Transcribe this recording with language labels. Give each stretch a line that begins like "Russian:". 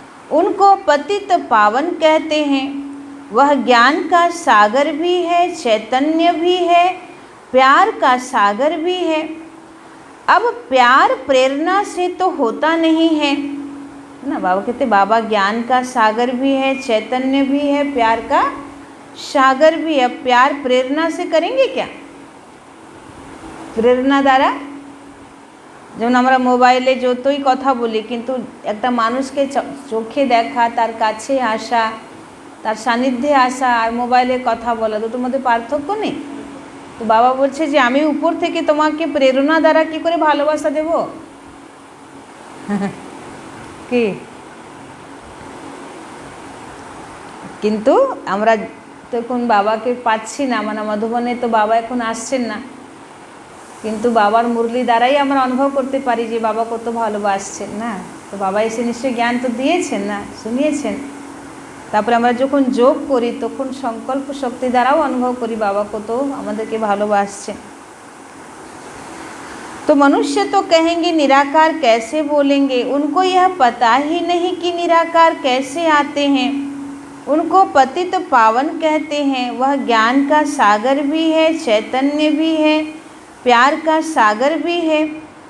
Hindi: उनको पतित पावन कहते हैं। वह ज्ञान का सागर भी है, चैतन्य भी है, प्यार का सागर भी है। अब प्यार प्रेरणा से तो होता नहीं है ना। बाबा कहते बाबा ज्ञान का सागर भी है, चैतन्य भी है, प्यार का सागर भी है। प्यार प्रेरणा से करेंगे क्या? प्रेरणा द्वारा
Bangla: যেমন আমরা মোবাইলে যতই কথা বলি, কিন্তু একটা মানুষকে চোখে দেখা, তার কাছে আসা, তার সান্নিধ্যে আসা আর মোবাইলে কথা বলা, দুটোর মধ্যে পার্থক্য নেই। তো বাবা বলছে যে আমি উপর থেকে তোমাকে প্রেরণা দ্বারা কি করে ভালোবাসা দেব? কি কিন্তু আমরা তো এখন বাবাকে পাচ্ছি না, মানে মধুবনে তো বাবা এখন আসছেন না, কিন্তু বাবার মুরলি দ্বারাই আমরা অনুভব করতে পারি যে বাবা কত ভালোবাসছেন না। তো বাবা এসে নিশ্চয়ই জ্ঞান তো দিয়েছেন না, শুনিয়েছেন। তারপরে আমরা যখন যোগ করি তখন সংকল্প শক্তি দ্বারাও অনুভব করি বাবা কত আমাদেরকে ভালোবাসছেন।
Hindi: तो मनुष्य तो कहेंगे निराकार कैसे बोलेंगे, उनको यह पता ही नहीं कि निराकार कैसे आते हैं। उनको पतित पावन कहते हैं। वह ज्ञान का सागर भी है, चैतन्य भी है, प्यार का सागर भी है।